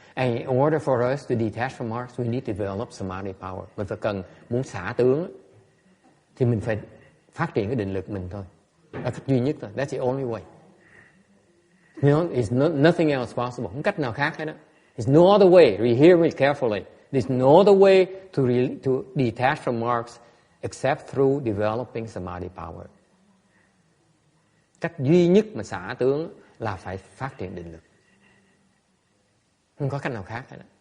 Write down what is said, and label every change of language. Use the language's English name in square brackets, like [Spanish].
[English] And in order for us to detach from marks, we need to develop samadhi power. [Vietnamese] Mình phải muốn xả tướng thì mình phải phát triển cái định lực mình thôi. Là cách duy nhất thôi. [English] That's the only way. You know, it's nothing else possible. [Vietnamese] Không cách nào khác hết đó. [English] There's no other way. Hear me carefully. There's no other way to detach from marks except through developing samadhi power. [Vietnamese] Cách duy nhất mà xả tướng là phải phát triển định lực. Không có cách nào khác hết.